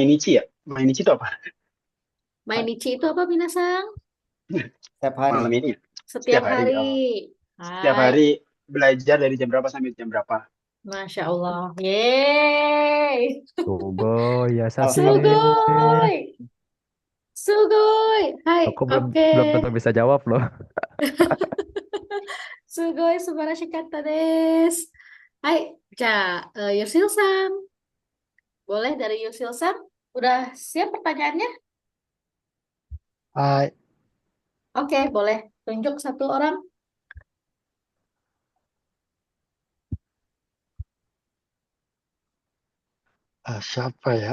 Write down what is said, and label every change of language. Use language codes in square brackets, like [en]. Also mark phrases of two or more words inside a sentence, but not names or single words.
[id] Mainichi ya? Mainichi itu apa? Mainichi itu apa, Minasang? Setiap hari. Malam ini ya? Setiap Setiap hari. hari. Oh. Setiap Hai, hari belajar dari jam berapa sampai jam berapa? [ar] Masya Allah. Yeay. [id] Sugoi ya Alhamdulillah. de. [ja] Sugoi. Sugoi. [id] Hai, Aku belum oke. belum tentu bisa jawab loh. [ja] Sugoi, subarashi katta desu. [id] Hai, Yusil-san. Boleh dari Yusil-san? Udah siap pertanyaannya? Hai, Oke, boleh. Tunjuk satu orang. siapa ya?